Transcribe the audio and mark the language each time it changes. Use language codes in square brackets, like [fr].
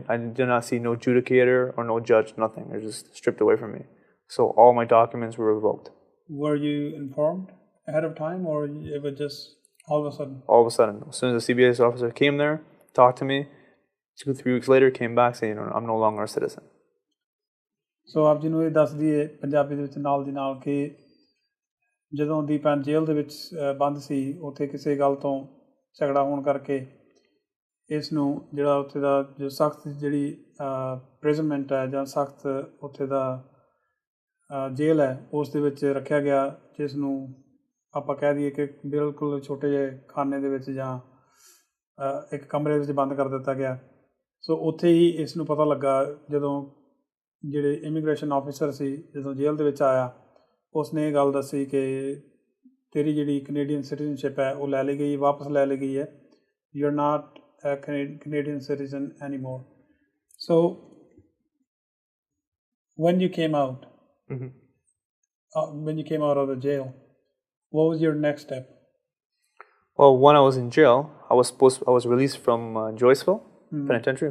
[en] I did not see no judicator or no judge, nothing. It was just stripped away from me. So all my documents were revoked. Were you informed ahead of time, or it was just all of a sudden? All of a sudden. As soon as the CBS officer came there, talked to me, 2-3 weeks later, came back saying, I'm no longer a citizen. [pa] So ਆਪ ਜੀ ਨੂੰ ਇਹ ਦੱਸ ਦਈਏ ਪੰਜਾਬੀ ਦੇ ਵਿੱਚ ਨਾਲ ਦੀ ਨਾਲ ਕਿ ਜਦੋਂ ਦੀਪਨ ਜੇਲ੍ਹ ਦੇ ਵਿੱਚ ਬੰਦ ਸੀ, ਉੱਥੇ ਕਿਸੇ ਗੱਲ ਤੋਂ ਝਗੜਾ ਹੋਣ ਕਰਕੇ ਇਸ ਨੂੰ ਜਿਹੜਾ ਉੱਥੇ ਦਾ ਜੋ ਸਖਤ ਜਿਹੜੀ ਪ੍ਰਿਜ਼ਨਮੈਂਟ ਹੈ ਜਾਂ ਸਖਤ ਉੱਥੇ ਦਾ ਜੇਲ੍ਹ ਹੈ ਉਸ ਦੇ ਵਿੱਚ ਰੱਖਿਆ ਗਿਆ, ਜਿਸ ਨੂੰ ਆਪਾਂ ਕਹਿ ਦਈਏ ਕਿ ਬਿਲਕੁਲ ਛੋਟੇ ਜਿਹੇ ਖਾਨੇ ਦੇ ਵਿੱਚ ਜਾਂ ਇੱਕ ਕਮਰੇ ਵਿੱਚ ਬੰਦ ਕਰ ਦਿੱਤਾ ਗਿਆ। ਸੋ ਉੱਥੇ ਹੀ ਇਸ ਨੂੰ ਪਤਾ ਲੱਗਾ ਜਦੋਂ ਜਿਹੜੇ ਇਮੀਗ੍ਰੇਸ਼ਨ ਆਫਿਸਰ ਸੀ, ਜਦੋਂ ਜੇਲ੍ਹ ਦੇ ਵਿੱਚ ਆਇਆ, ਉਸਨੇ ਇਹ ਗੱਲ ਦੱਸੀ ਕਿ ਤੇਰੀ ਜਿਹੜੀ ਕੈਨੇਡੀਅਨ ਸਿਟੀਜ਼ਨਸ਼ਿਪ ਹੈ ਉਹ ਲੈ ਲਈ ਗਈ, ਵਾਪਸ ਲੈ ਲਈ ਗਈ ਹੈ। [en] You are not a Canadian citizen anymore. So when you came out, when you came out of the jail, what was your next step? Well, when I was in jail, I was released from Joyceville Penitentiary.